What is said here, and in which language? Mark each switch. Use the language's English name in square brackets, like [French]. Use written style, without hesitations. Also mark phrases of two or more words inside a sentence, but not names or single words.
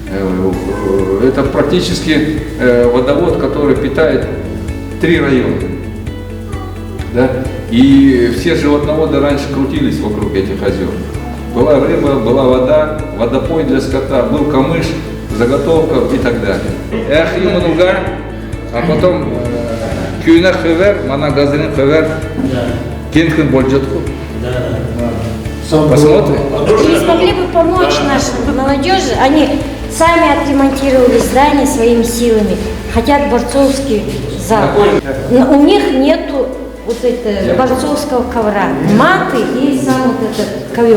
[Russian] Это практически водовод, который питает 3 района. Да? И все животноводы раньше крутились вокруг этих озер. Была рыба, была вода, водопой для скота, был камыш, заготовка и так далее. [Kalmyk] А потом кюйна хевер, мана газрин хевер, кенхен больджатку. [Russian] Посмотрим. Не смогли бы помочь нашей молодежи? Они сами отремонтировали здание своими силами, хотят борцовский зал. Но у них нету вот этого борцовского ковра, маты и сам вот этот ковер.